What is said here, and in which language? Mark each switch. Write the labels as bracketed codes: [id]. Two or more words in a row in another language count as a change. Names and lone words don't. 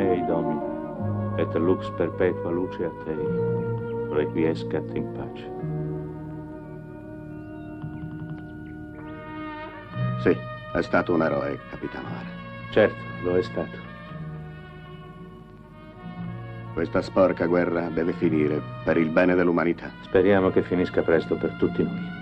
[la] ei Domini, et lux perpetua luce a te, requiescat in pace. [it] Sì, è stato un eroe, capitano Hara. Certo, lo è stato. Questa sporca guerra deve finire per il bene dell'umanità. Speriamo che finisca presto per tutti noi.